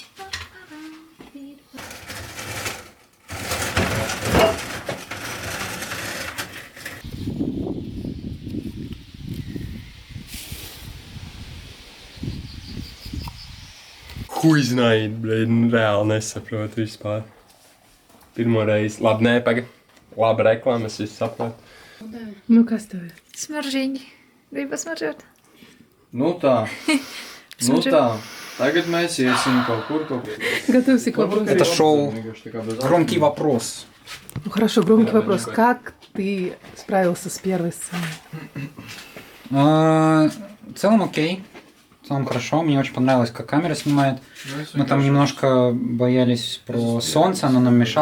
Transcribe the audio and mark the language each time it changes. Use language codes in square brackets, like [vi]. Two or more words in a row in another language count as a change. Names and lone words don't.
[ru] хуй знает, [lv] blin, reāli nesaprotu vispār. Pirmo reizi. Labi, nē, paga. Laba reklāma, es visu saprotu. Nu, kas tev ir? Smaržīgi. Gribu pasmaržot? Nu tā. Ну tā. Tagad mēs iesim kaut kur. [ru] Готовься к вопросу. Это шоу «Громкий вопрос». Ну хорошо, громкий вопрос. Как ты справился с первой сценой? В целом окей. В целом хорошо. Мне очень понравилось, как камера снимает. Мы там немножко боялись про солнце, оно нам мешало.